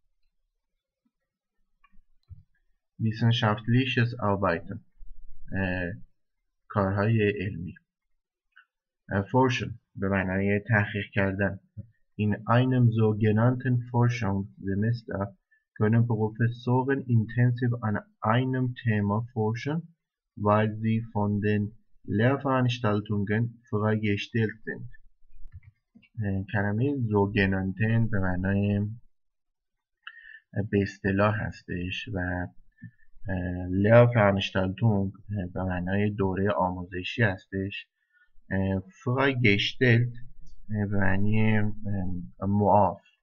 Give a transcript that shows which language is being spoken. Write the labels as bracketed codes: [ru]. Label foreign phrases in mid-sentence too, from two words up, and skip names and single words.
[de] Wissenschaftliches Arbeiten [fa] کارهای علمی. Forschen به معنای تحقیق کردن. [de] In einem sogenannten Forschungssemester können Professoren intensiv an einem Thema forschen, weil sie von den Lehrveranstaltungen freigestellt sind. [fa] کلمه زوگنانتن به معنای به اصطلاح هستش و Lehrveranstaltung به معنای دوره آموزشی هستش. freigestellt به معنی معاف.